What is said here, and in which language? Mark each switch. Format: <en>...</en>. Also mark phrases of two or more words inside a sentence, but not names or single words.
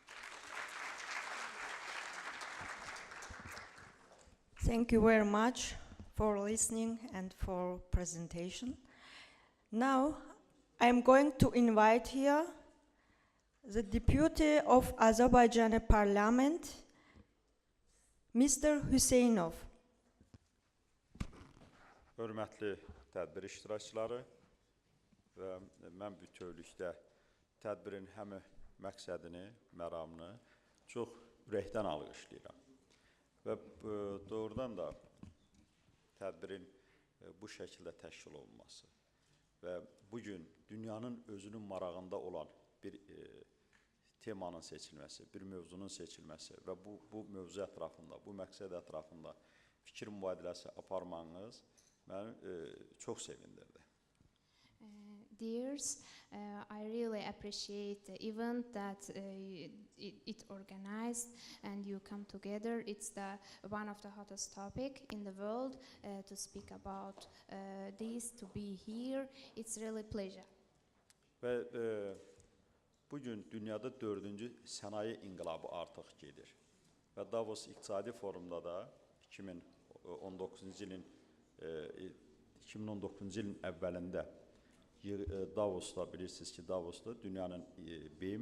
<en>Thank you very much for listening and for presentation. Now, I'm going to invite here the Deputy of Azerbaijan Parliament, Mr. Hüseyinov.</en> <az>Hörmətli tədbir iştirakçıları və mən bütövlükdə tədbirin həm məqsədini, məramını çox ürəkdən alqışlayıram. Və doğrudan da tədbirin bu şəkildə təşkil olunması və bugün dünyanın özünün marağında olan bir temanın seçilməsi, bir mövzunun seçilməsi və bu mövzu ətrafında, bu məqsəd ətrafında fikir mübadiləsi aparmanız məni çox sevindirdi.</az> <en>Dears, I really appreciate the event that it organized and you come together. It's one of the hottest topic in the world to speak about this, to be here. It's really pleasure.</en> <az>Və bugün dünyada 4-cü sənaye inqilabı artıq gedir. Və Davos İqtisadi Forumda da 2019-cu ilin əvvəlində Davosda, bilirsiniz ki, Davosda dünyanın beyin</az>